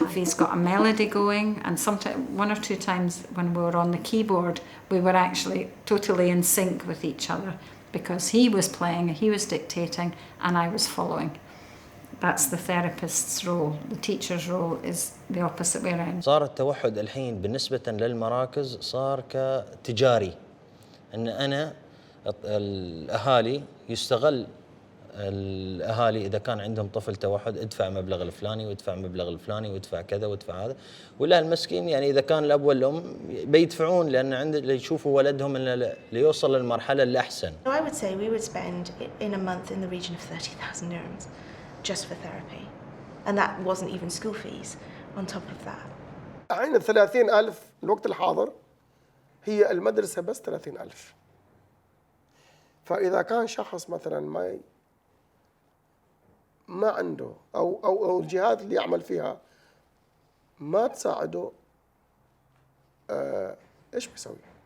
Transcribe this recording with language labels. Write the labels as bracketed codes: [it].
[en] If he's got a melody going, and sometimes one or two times when we were on the keyboard, we were actually totally in sync with each other because he was playing, he was dictating, and I was following. That's the therapist's role. The teacher's role is the opposite way around. [ar] صار التوحد الحين بالنسبة للمراكز صار كتجاري، أن أنا الأهالي يستغل الأهالي إذا كان عندهم طفل توحد ادفع مبلغ الفلاني وادفع مبلغ الفلاني وادفع كذا وادفع هذا، ولا المسكين يعني إذا كان الأب والأم بيدفعون لأن يشوفوا ولدهم ليوصل للمرحلة الأحسن. [en] I would say we would spend in a month in the region of 30,000 dirhams just for therapy, and that wasn't even school fees on top of that. [ar] الحين 30,000 الوقت الحاضر هي المدرسة بس 30,000. فإذا كان شخص مثلا ما عنده أو الجهات اللي يعمل فيها ما تساعده، إيش بيسوي؟